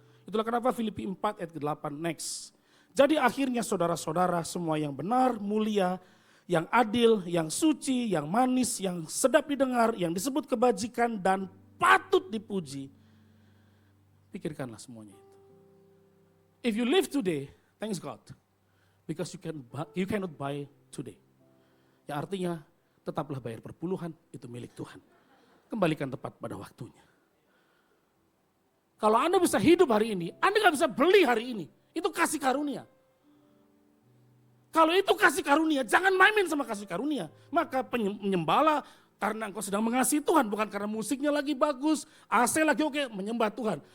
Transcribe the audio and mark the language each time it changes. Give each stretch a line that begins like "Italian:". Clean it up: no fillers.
Indonesian: Itulah kenapa Filipi 4 ayat 8, next. Jadi akhirnya saudara-saudara semua yang benar, mulia, yang adil, yang suci, yang manis, yang sedap didengar, yang disebut kebajikan dan patut dipuji. Pikirkanlah semuanya itu.
English: If you live today, thanks God. Because you cannot buy today.
Indonesian: Ya artinya tetaplah bayar perpuluhan, itu milik Tuhan. Kembalikan tepat pada waktunya. Kalau Anda bisa hidup hari ini, Anda gak bisa beli hari ini. Itu kasih karunia. Kalau itu kasih karunia, jangan main-main sama kasih karunia. Maka penyembala karena engkau sedang mengasihi Tuhan, bukan karena musiknya lagi bagus, AC lagi oke, menyembah Tuhan.